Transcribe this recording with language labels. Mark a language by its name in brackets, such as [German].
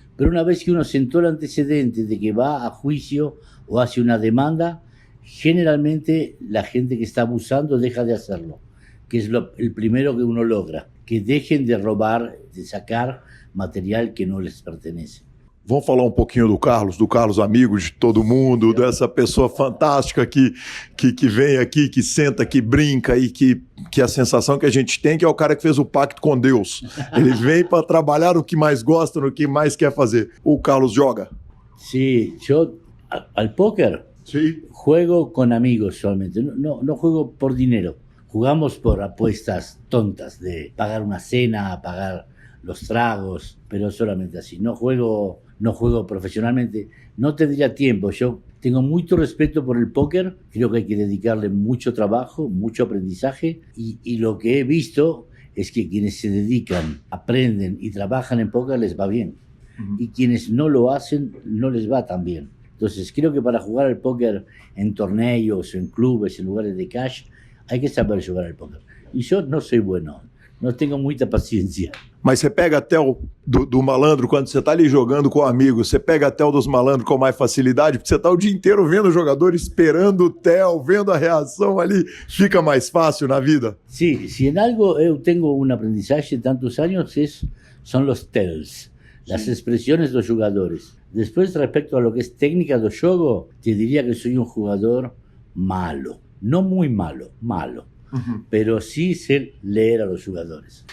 [Spanish] Pero una vez que uno sentó el antecedente de que va a juicio o hace una demanda, generalmente la gente que está abusando deja de hacerlo, que es el primero que uno logra, que dejen de robar, de sacar material que no les pertenece. [Portuguese] Vamos falar um pouquinho do Carlos amigo de todo mundo, dessa pessoa fantástica que vem aqui, que senta, que brinca e que a sensação que a gente tem que é o cara que fez o pacto com Deus. Ele vem para trabalhar no que mais gosta, no que mais quer fazer. O Carlos joga? [Spanish] Sí, yo al póker Sí. juego con amigos solamente, no juego por dinero. Jugamos por apuestas tontas de pagar una cena, pagar los tragos, pero solamente así. No juego profesionalmente. No tendría tiempo. Yo tengo mucho respeto por el póker. Creo que hay que dedicarle mucho trabajo, mucho aprendizaje. Y lo que he visto es que quienes se dedican, aprenden y trabajan en póker les va bien. Y quienes no lo hacen no les va tan bien. Entonces creo que para jugar al póker en torneos, en clubes, en lugares de cash, hay que saber jugar al póquer. [Portuguese] E eu não sou bueno, não tenho muita paciência. Mas você pega até o do malandro, quando você está ali jogando com amigos, você pega até o dos malandros com mais facilidade, porque você está o dia inteiro vendo o jogador, esperando o tel, vendo a reação ali, fica mais fácil na vida? [Spanish] Sí, si en algo eu tengo un aprendizaje de tantos años son los tells, las expresiones de los jugadores. Después, respecto a lo que es técnica [Portuguese] do jogo, [Spanish] te diría que soy un jugador malo. No muy malo, pero sí sé leer a los jugadores.